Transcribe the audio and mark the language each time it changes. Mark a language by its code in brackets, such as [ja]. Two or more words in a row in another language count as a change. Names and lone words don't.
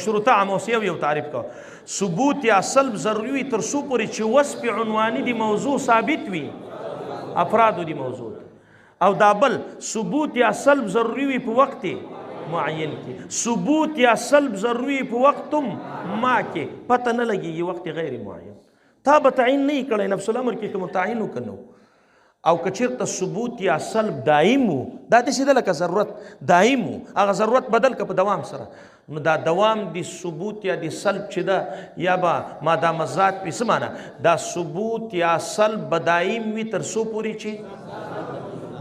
[ps] مشروطه عامه اوس یو تعریف کوه. ثبوت یا سلب ضروري وي تر څو پورې چې وصف عنواني د موضوع ثابت وي افرادو د موضوع، او دا بل ثبوت یا سلب ضروري وي په وخت معین کې، ثبوت یا سلب ضروري په وقت ما کې، پته نه لګېږي وقت غیر معین. تا به تعین نه یې کړی، نفس الامر کې که متعین وکنو. او که چېرته ثبوت یا سلب دایم وو دا داسې ده لکه ضرورت دایم وو هغه ضرورت بدل که په دوام سره نو دا دوام د ثبوت یا د سلب چې ده یا به مادام ذات پې څه معنا دا ثبوت یا سلب به دایم وي تر څو پورې چې